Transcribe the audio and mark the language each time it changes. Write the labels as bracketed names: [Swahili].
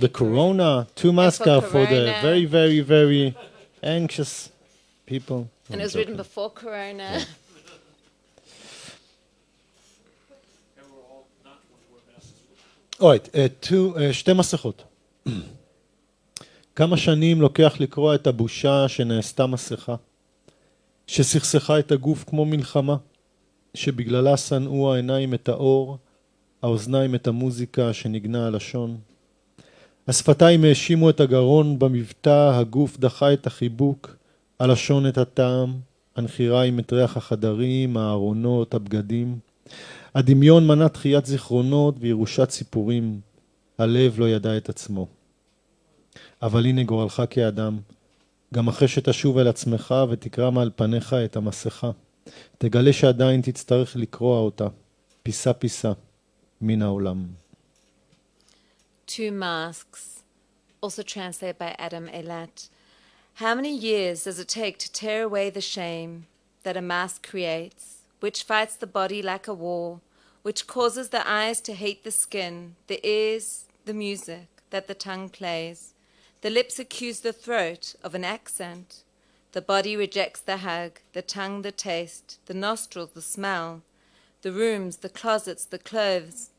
[English] the Purim. corona, two masks are for the corona. very, very, very anxious people. And it was written before Corona. And we're all not going to wear masks. [Hebrew] אורייט, שתי מסכות. כמה שנים לוקח לקרוא את הבושה שנעשתה מסכה, שסכסכה את הגוף כמו מלחמה, שבגללה שנאו העיניים את האור, האוזניים את המוזיקה שנגנה הלשון. השפתיים האשימו את הגרון במבטא, הגוף דחה את החיבוק, הלשון את הטעם, הנחיריים את ריח החדרים, הארונות, הבגדים. הדמיון מנע דחיית זיכרונות וירושת סיפורים. הלב לא ידע את עצמו. אבל הנה גורלך כאדם, גם אחרי שתשוב אל עצמך ותקרא מעל פניך את המסכה, תגלה שעדיין תצטרך לקרוע אותה, פיסה פיסה, מן העולם. [English] Two Masks, also translated by Adam Eilat. How many years does it take to tear away the shame that a mask creates, which fights the body like a war, which causes the eyes to hate the skin, the ears, the music that the tongue plays, the lips accuse the throat of an accent, the body rejects the hug, the tongue the taste, the nostrils the smell, the rooms, the closets, the clothes.